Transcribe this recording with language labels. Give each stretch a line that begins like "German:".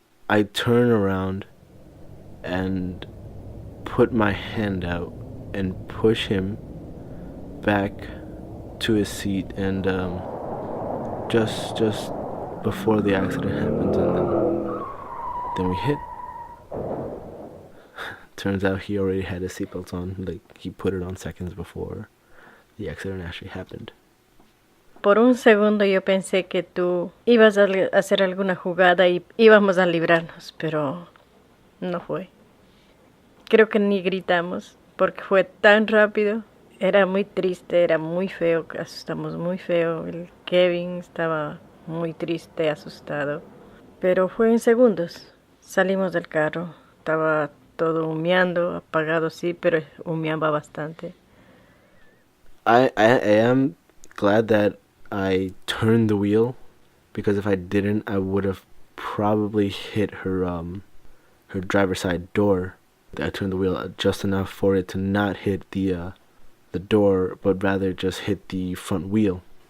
English: I turn around and put my hand out and push him back to his seat, and just before the accident happened, and then we hit. Turns out he already had his seatbelt on, like he put it on seconds before the accident actually happened.
Spanish: Por un segundo yo pensé que tú ibas a hacer alguna jugada y íbamos a librarnos, pero no fue. Creo que ni gritamos porque fue tan rápido. Era muy triste, era muy feo, asustamos muy feo. El Kevin estaba muy triste, asustado. Pero fue en segundos. Salimos del carro, estaba todo humeando, apagado sí, pero humeaba bastante.
English: I am glad that I turned the wheel, because if I didn't, I would have probably hit her driver's side door. I turned the wheel just enough for it to not hit the door, but rather just hit the front wheel.